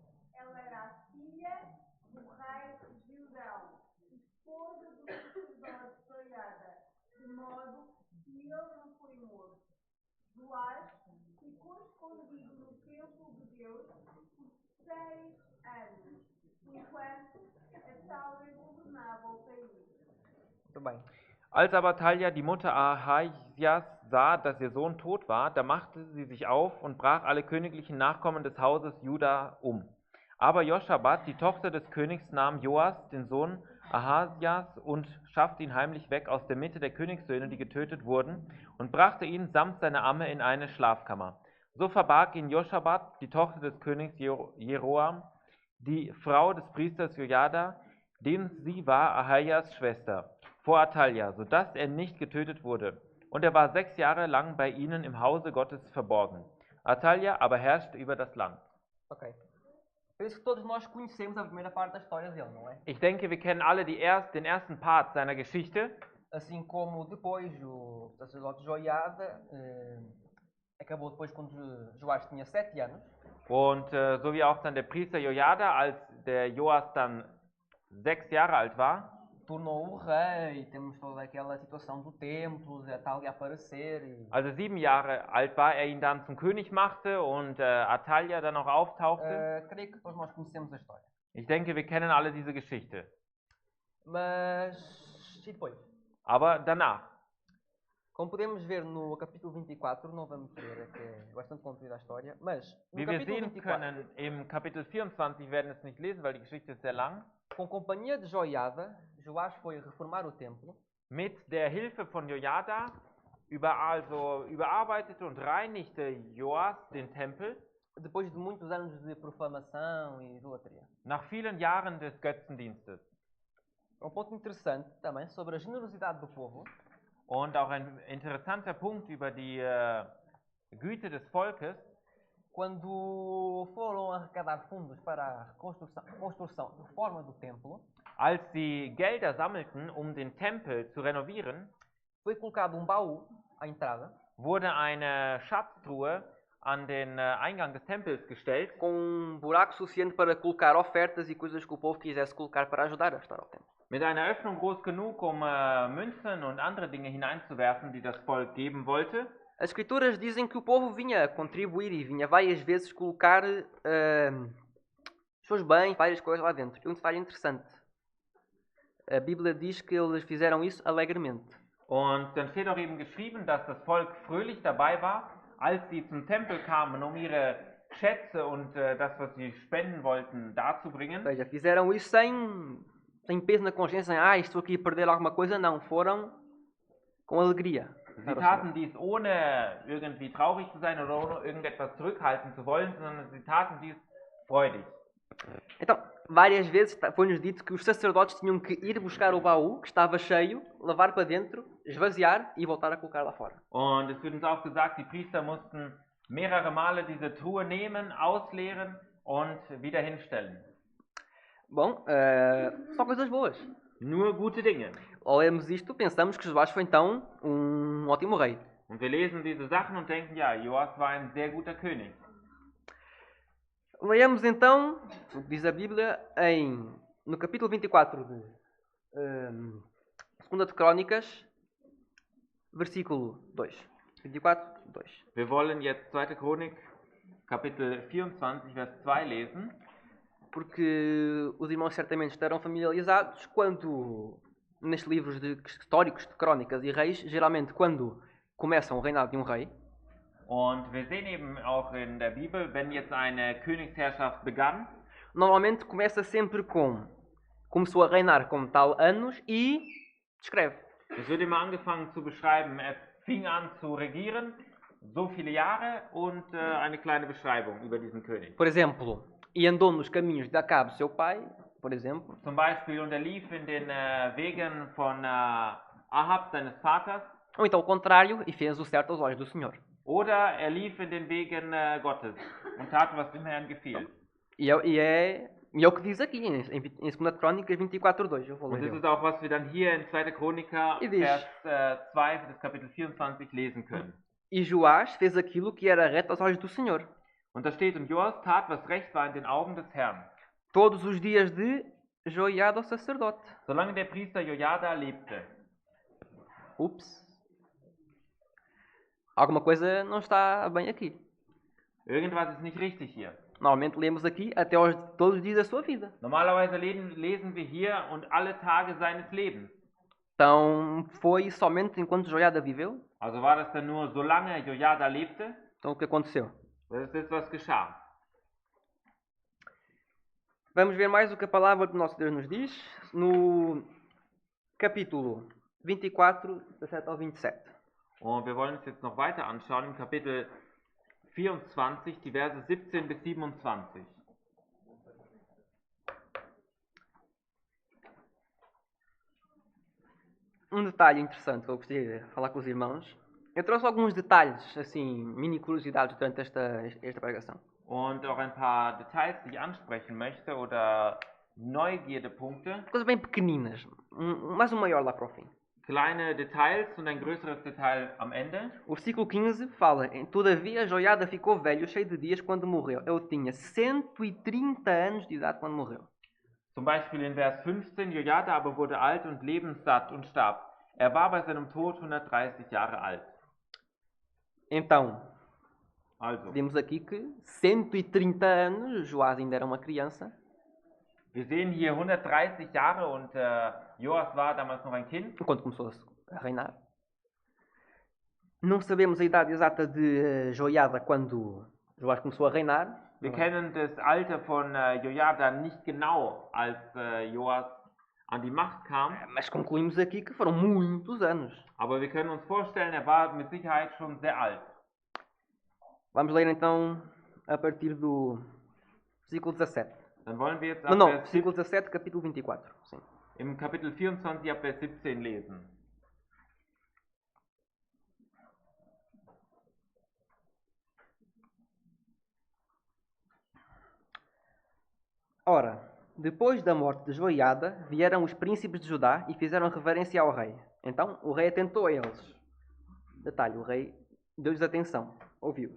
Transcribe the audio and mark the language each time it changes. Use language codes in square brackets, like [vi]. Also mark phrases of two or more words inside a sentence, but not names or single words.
[pt] Ela era a filha do rei Gildão, esposa do sacerdote Joiada, de modo que ele não foi morto. Joás ficou escondido no templo de Deus por 6 anos, enquanto Atalha governava o país. Muito bem. [de] Als aber Atalja, die Mutter Ahasias, sah, dass ihr Sohn tot war, da machte sie sich auf und brach alle königlichen Nachkommen des Hauses Juda um. Aber Joschabat, die Tochter des Königs, nahm Joas, den Sohn Ahasias, und schaffte ihn heimlich weg aus der Mitte der Königssöhne, die getötet wurden, und brachte ihn samt seiner Amme in eine Schlafkammer. So verbarg ihn Joschabat, die Tochter des Königs Jeroam, die Frau des Priesters Jojada, denn sie war Ahajas Schwester, vor Atalja, sodass er nicht getötet wurde. Und er war 6 Jahre lang bei ihnen im Hause Gottes verborgen. Atalja aber herrschte über das Land. Ok. [pt] Penso que todos nós conhecemos a primeira parte da história dele, não é? [de] Ich denke, wir kennen alle den ersten Part seiner Geschichte. [pt] Assim como depois o sacerdote Joiada acabou depois quando Joás tinha 7 anos. [de] Und so wie auch dann der Priester Jojada, als der Joas dann 6 Jahre alt war, [pt] Tornou o rei, temos toda aquela situação do templo, de Atalha aparecer. [de] Also 7 Jahre alt war, er ihn dann zum König machte und Atalja dann auch auftauchte. [pt] Creio que todos nós conhecemos a história. [de] Ich denke, wir kennen alle diese Geschichte. [pt] Mas, e depois? [de] Aber danach. [pt] Como podemos ver no capítulo 24, não vamos ler, que é bastante comprida a história, mas no [de] Wie wir [pt] capítulo [de] sehen 24, können, im Kapitel 24, wir werden es nicht lesen, weil die Geschichte ist sehr lang, [pt] com companhia de Joiada, Joás foi reformar o templo. [de] mit der Hilfe von Jojada überarbeitete und reinigte Joas den Tempel, [pt] Depois de muitos anos de profanação e idolatria. [de] nach vielen Jahren des Götzendienstes. [pt] Ponto interessante também sobre a generosidade do povo. [de] Und auch ein interessanter Punkt über die Güte des Volkes. [pt] Quando foram arrecadar fundos para a construção e reforma do templo, [de] Als sie Gelder sammelten, um den Tempel zu renovieren, [pt] foi colocado baú à entrada, [de] wurde eine Schatztruhe an den Eingang des Tempels gestellt, [pt] com buraco suficiente para colocar ofertas e coisas que o povo quisesse colocar para ajudar a restaurar o templo. [de] mit einer Öffnung groß genug, um Münzen und andere Dinge hineinzuwerfen, die das Volk geben wollte. [pt] As escrituras dizem que o povo vinha contribuir e vinha várias vezes colocar seus bens, várias coisas lá dentro. É um detalhe interessante. A Bíblia diz que eles fizeram isso alegremente. [de] Und dann steht auch eben geschrieben, dass das Volk fröhlich dabei war, als sie zum Tempel kamen, um ihre Schätze und das, was sie spenden wollten, darzubringen. [pt] Ou seja, fizeram isso sem peso na consciência, sem, estou aqui a perder alguma coisa. Não, foram com alegria. [de] Sie taten dies ohne irgendwie traurig zu sein oder ohne irgendetwas zurückhalten zu wollen, sondern sie taten dies freudig. [pt] Então, várias vezes foi-nos dito que os sacerdotes tinham que ir buscar o baú, que estava cheio, levar para dentro, esvaziar e voltar a colocar lá fora. [de] Und es wird uns auch gesagt, die Priester mussten mehrere Male diese Truhe nehmen, ausleeren und wieder hinstellen. [pt] Bom, só coisas boas. [de] Nur gute Dinge. [pt] Ao lermos isto, pensamos que Joás foi então ótimo rei. [de] Und wir lesen diese Sachen und denken, ja, Joas war ein sehr guter König. [pt] Leiamos então, o que diz a Bíblia, no capítulo 24 de 2 de Crónicas, versículo 2. 24, 2. [de] Wir wollen jetzt 2. Chronik, Kapitel 24, Vers 2 lesen. [pt] Porque os irmãos certamente estarão familiarizados quando, nestes livros históricos de Crónicas e Reis, geralmente quando começam o reinado de um rei, [de] Und wir sehen eben auch in der Bibel, wenn jetzt eine Königsherrschaft begann, [pt] normalmente começa sempre com começou a reinar com tal anos e descreve. [de] es wird immer angefangen zu beschreiben, er fing an zu regieren, so viele Jahre und eine kleine Beschreibung über diesen König. [pt] Por exemplo, e andou nos caminhos de Acabe, seu pai, por exemplo, [de] Zum Beispiel, und er lief in den Wegen von Ahab, seines Vaters, [pt] ou então o contrário, e fez o certo aos olhos do Senhor. [de] oder er lief in den Wegen Gottes und tat, was dem Herrn gefiel. [pt] E é o que diz aqui, em 2 Crónicas 24:2. Eu vou [de] Und das [pt] ler. [de] ist auch, was wir dann hier in 2. Chroniker, [pt] E diz, [de] Vers 2 des Kapitel 24 lesen können. [pt] e Joás fez aquilo que era reto aos olhos do Senhor, [de] Und da steht, und Joas tat, was recht war in den Augen des Herrn, [pt] todos os dias de Joiada, o sacerdote. [de] solange der Priester Jojada lebte. Ups. [pt] Alguma coisa não está bem aqui. [de] Irgendwas ist nicht richtig hier. [pt] Normalmente lemos aqui até todos os dias da sua vida. [de] Normalerweise lesen wir hier und alle Tage seines Lebens. [pt] Então, foi somente enquanto Joiada viveu? [de] Also war das dann nur, solange Jojada lebte? [pt] Então, o que aconteceu? [de] Das ist was geschah. [pt] Vamos ver mais o que a palavra do nosso Deus nos diz no capítulo 24, 17 ao 27. [de] Und wir wollen uns jetzt noch weiter anschauen im Kapitel 24, die Verse 17 bis 27. [pt] Um detalhe interessante que eu gostaria de falar com os irmãos. Eu trouxe alguns detalhes, assim, mini curiosidades durante esta pregação. [de] Und auch ein paar Details, die ich ansprechen möchte oder Neugierdepunkte. [pt] Coisas bem pequeninas, mais um maior lá para o fim. [de] Kleine Details und ein größeres Detail am Ende. [pt] O versículo 15 fala: Todavia Joiada ficou velho, cheio de dias, quando morreu. Ele tinha 130 anos de idade quando morreu. [de] Zum Beispiel in Vers 15, Jojada aber wurde alt und lebenssatt und starb. Er war bei seinem Tod 130 Jahre alt. [pt] Então, [de] Also, [pt] vemos aqui que 130 anos, Joás ainda era uma criança, [de] wir sehen hier 130 Jahre und Joas war damals noch ein Kind. [pt] enquanto começou a reinar. Não sabemos a idade exata de Joiada quando Joás começou a reinar. [de] Wir kennen das Alter von Jojada nicht genau, als Joas an die Macht kam. [pt] Mas concluímos aqui que foram muitos anos. [de] Aber wir können uns vorstellen, er war mit Sicherheit schon sehr alt. [pt] Vamos ler então a partir do versículo 17. [de] Dann wollen wir jetzt [pt] Não, [de] ab Vers [pt] versículo 17, capítulo 24. Sim. [de] im Kapitel 24 ab Vers 17 lesen. [pt] Ora, depois da morte de Joiada, vieram os príncipes de Judá e fizeram reverência ao rei. Então, o rei atentou a eles. Detalhe, o rei deu-lhes atenção, ouviu-os.